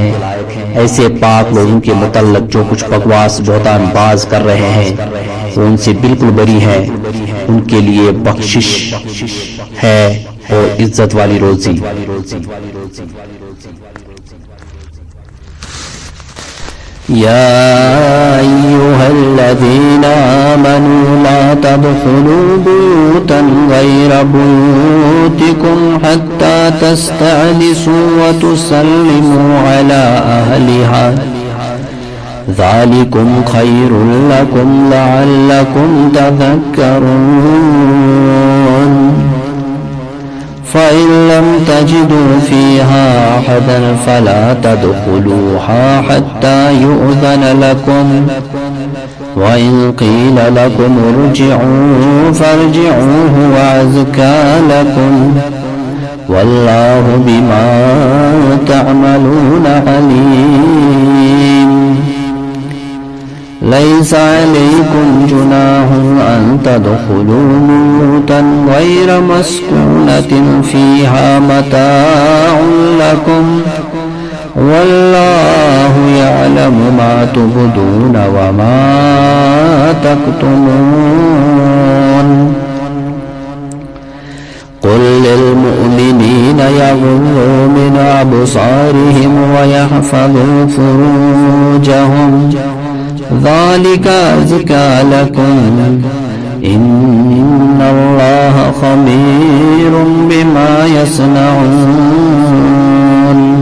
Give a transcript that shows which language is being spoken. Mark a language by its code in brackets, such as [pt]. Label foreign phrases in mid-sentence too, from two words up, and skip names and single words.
[hi] ऐसे पाक लोगों के मुतल्लक जो कुछ बकवास बहतान बाज कर रहे हैं वो उनसे बिल्कुल बरी है। उनके लिए बख्शिश है और इज्जत वाली रोजी। [ar] يا أيها الذين آمنوا لا تدخلوا بيوتا غير بيوتكم حتى تستأنسوا و تسلموا على أهلها ذلكم خير لكم لعلكم تذكرون فإن لم تجدوا فيها أحدا فلا تدخلوها حتى يؤذن لكم وإن قيل لكم ارجعوا فارجعوا هو أزكى لكم والله بما تعملون عليم. ليس عليكم جناح أن تدخلوا بيوتا غير مسكونة فيها متاع لكم والله يعلم ما تبدون و ما تكتمون. قل للمؤمنين يغضوا من أبصارهم و يحفظوا فروجهم ذلك أزكى لكم إن الله خبير بما يصنعون.